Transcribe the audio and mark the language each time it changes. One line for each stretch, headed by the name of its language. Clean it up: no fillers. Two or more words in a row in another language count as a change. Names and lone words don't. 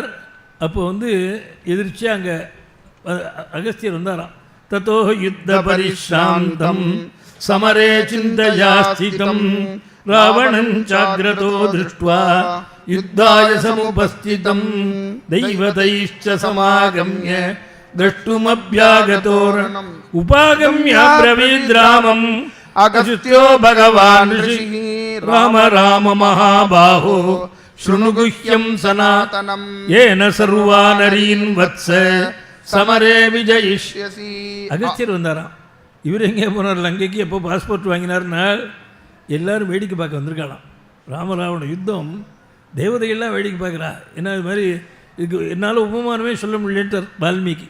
Tamil: அப்போ எதிர்ச்சியாக அங்கே அகஸ்தியர் வந்தாராம்.
Sanskrit: ततो युद्ध परिसान्तं समरे चिन्तयास्थितम् रावणं चाग्रतो दृष्ट्वा युद्धाय समुपस्थितम् दैवतैश्च समागम्य द्रष्टुमभ्यागतोरणम् उपागम्य ब्रवीद्रामम् अगस्त्यो भगवान् ऋषिः राम राम महाबाहो शृणु गुह्यं सनातनम् येन सर्वा नरीन् वत्स समरे विजयिष्यसि.
Tamil: அகஸ்தியர் வந்தாராம். இவர் எங்கே போனார்? லங்கைக்கு. எப்போ பாஸ்போர்ட் வாங்கினார்னா எல்லோரும் வேடிக்கை பார்க்க வந்திருக்கலாம். ராமராவண யுத்தம் தேவதைகள்லாம் வேடிக்கை பார்க்குறா. ஏன்னா இது மாதிரி இதுக்கு என்னால் உபமானமே சொல்ல முடியலன்ட்டு வால்மீகி.